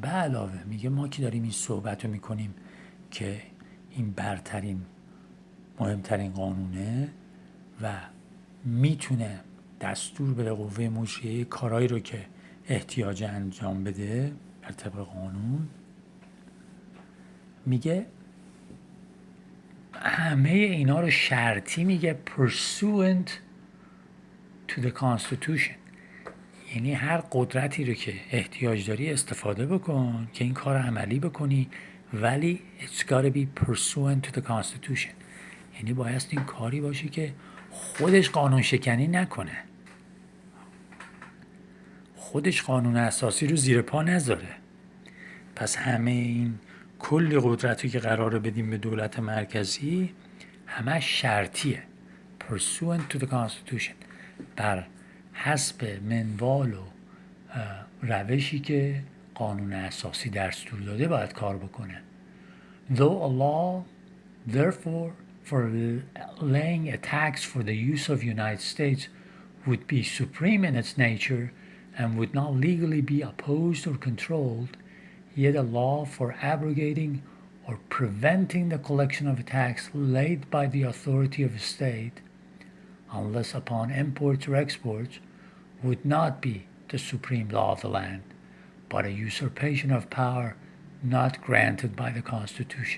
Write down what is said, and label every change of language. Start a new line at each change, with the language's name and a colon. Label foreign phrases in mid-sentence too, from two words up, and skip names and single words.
Persian: به علاوه میگه ما که داریم این صحبت رو میکنیم که این برترین مهمترین قانونه و میتونه دستور بده قوه مجریه کارهایی رو که احتیاج انجام بده بر طبق قانون، میگه همه اینا رو شرطی میگه
English: pursuant to the constitution.
Persian: یعنی هر قدرتی رو که احتیاج داری استفاده بکن که این کار عملی بکنی، ولی
English: it's gotta be pursuant to the constitution.
Persian: یعنی بایست این کاری باشه که خودش قانون شکنی نکنه، خودش قانون اساسی رو زیر پا نذاره. پس همه این کلی قدرتی که قراره بدیم به دولت مرکزی همه شرطیه،
English: pursuant to the constitution،
Persian: بر حسب منوال و روشی که قانون اساسی دستور داده باید کار بکنه.
English: Though a law therefore for laying a tax for the use of United States would be supreme in its nature and would not legally be opposed or controlled, yet a law for abrogating or preventing the collection of a tax laid by the authority of a state, unless upon imports or exports, would not be the supreme law of the land, but a usurpation of power not granted by the Constitution.